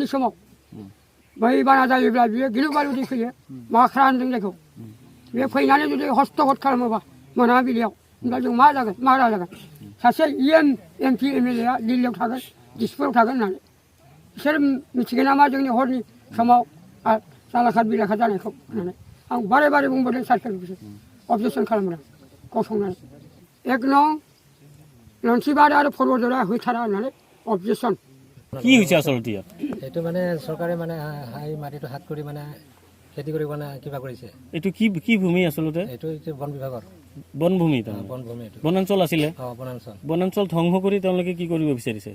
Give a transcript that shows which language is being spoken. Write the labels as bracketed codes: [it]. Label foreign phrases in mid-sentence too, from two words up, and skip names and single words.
[brx] समाव बै बाना जायोब्ला बियो गिलु बालु दै फैयो माख्रा होनदों जायखौ बे फैनानै जुदि हस्तगत खालामोबा मोनाबिलियाव होमब्ला जों मा राहा जागोन सासे MP MLA दिल्लीयाव थागोन दिसपुराव थागोन होननानै बिसोर मिथिगोन नामा जोंनि हरनि समाव जालाखाद बिलाखाद जानायखौ होननानै आं बारे बारे बुंबोदों सार्केलखौ अबजेक्सन खालामदों गसंनानै 1 नং लन्थिबार आरो फर्बतझारा होथारा होननानै অবজেকশন [as] কি হৈছে আসলতে ইয়াত এইটো মানে চৰকাৰে মানে হাই মাটিটো হাত কৰি মানে খেতি কৰিব মানে কিবা কৰিছে এইটো কি কি ভূমি আসলতে এইটো বন বিভাগৰ বনভূমি তা বনভূমি এইটো বনাঞ্চল আছিল বনাঞ্চল ধ্বংস কৰি তেওঁলোকে কি কৰিব বিচাৰিছে